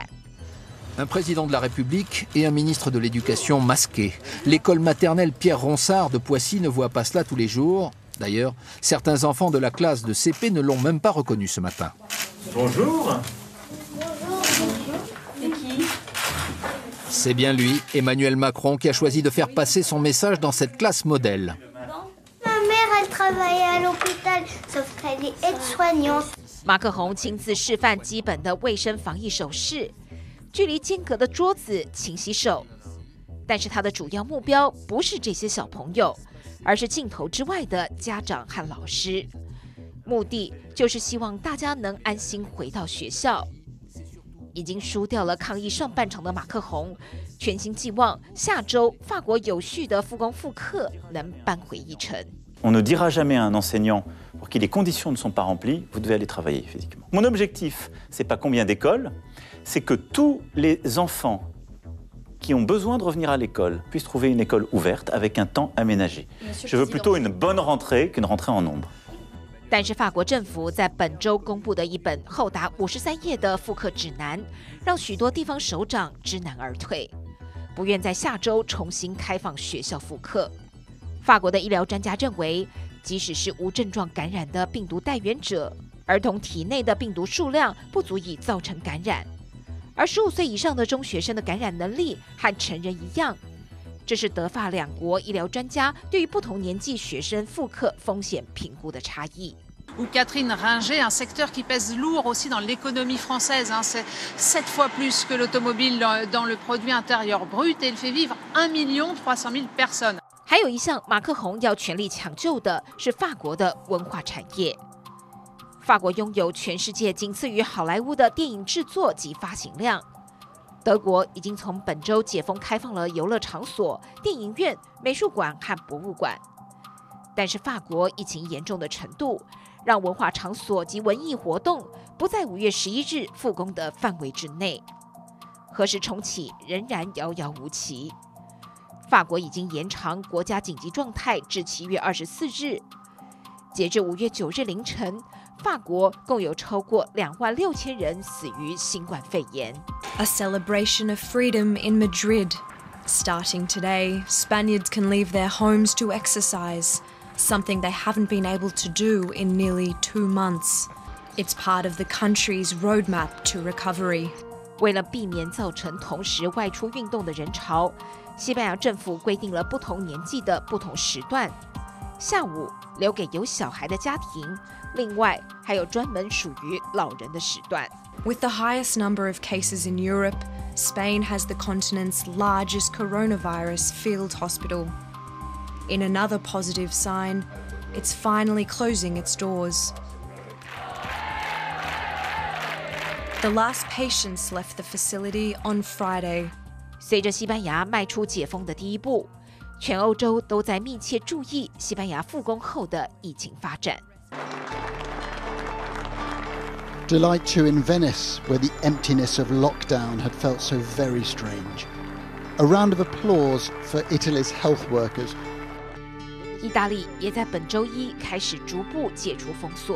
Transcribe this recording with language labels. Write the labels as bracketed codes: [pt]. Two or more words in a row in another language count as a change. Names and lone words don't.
[fr] Un président de la République et un ministre de l'Éducation masqués. L'école maternelle Pierre Ronsard de Poissy ne voit pas cela tous les jours. D'ailleurs, certains enfants de la classe de CP ne l'ont même pas reconnu ce matin. Bonjour. C'est qui? C'est bien lui, Emmanuel Macron, qui a choisi de faire passer son message dans cette classe modèle. Ma mère, elle travaillait à l'hôpital, sauf qu'elle est aide-soignante. [zh] 马克宏亲自示范基本的卫生防疫手势，距离间隔的桌子勤洗手。但是他的主要目标不是这些小朋友，而是镜头之外的家长和老师。目的就是希望大家能安心回到学校。已经输掉了抗疫上半场的马克宏，全心寄望下周法国有序的复工复课能扳回一城。 [fr] On ne dira jamais à un enseignant pour qui les conditions ne sont pas remplies, vous devez aller travailler physiquement. Mon objectif, c'est pas combien d'écoles, c'est que tous les enfants qui ont besoin de revenir à l'école puissent trouver une école ouverte avec un temps aménagé. Je veux plutôt une bonne rentrée qu'une rentrée en nombre. [zh] 但是法国政府在本周公布的一本厚达53页的复课指南，让许多地方首长知难而退，不愿在下周重新开放学校复课。法国的医疗专家认为，即使是无症状感染的病毒带源者，儿童体内的病毒数量不足以造成感染，而15岁以上的中学生的感染能力和成人一样。这是德法两国医疗专家对于不同年纪学生复课风险评估的差异。 [fr] Ou Catherine Ringer, un secteur qui pèse lourd aussi dans l'économie française. C'est 7 fois plus que l'automobile dans le produit intérieur brut et il fait vivre 1,300,000 personnes. [zh] 还有一项马克宏要全力抢救的是法国的文化产业。法国拥有全世界仅次于好莱坞的电影制作及发行量。德国已经从本周解封开放了游乐场所、电影院、美术馆和博物馆，但是法国疫情严重的程度，让文化场所及文艺活动不在5月11日复工的范围之内。何时重启仍然遥遥无期。法国已经延长国家紧急状态至7月24日。截至5月9日凌晨，法国共有超过26000人死于新冠肺炎。 [en] A celebration of freedom in Madrid. Starting today, Spaniards can leave their homes to exercise, something they haven't been able to do in nearly 2 months. It's part of the country's roadmap to recovery. [zh] 为了避免造成同时外出运动的人潮，西班牙政府规定了不同年纪的不同时段，下午留给有小孩的家庭，另外还有专门属于老人的时段。 [en] With the highest number of cases in Europe, Spain has the continent's largest coronavirus field hospital. In another positive sign, it's finally closing its doors. The last patients left the facility on Friday. [zh] 随着西班牙迈出解封的第一步，全欧洲都在密切注意西班牙复工后的疫情发展。 [en] Delight too in Venice, where the emptiness of lockdown had felt so very strange. A round of applause for Italy's health workers. [zh] 意大利也在本周一开始逐步解除封锁。